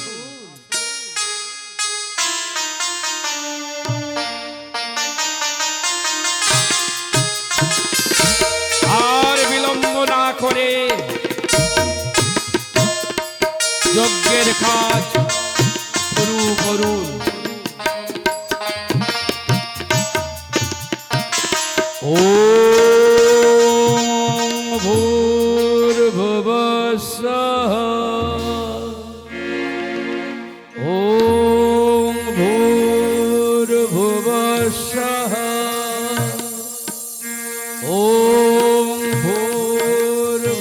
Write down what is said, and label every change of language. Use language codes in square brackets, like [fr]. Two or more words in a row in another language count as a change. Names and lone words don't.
[bn] আর বিলম্ব না করে যজ্ঞের কাজ শুরু করুন। [sa] ओम् भूर्भुवः स्वः, ओम् भूर्भुवः स्वः, ओम् भूर्भुवः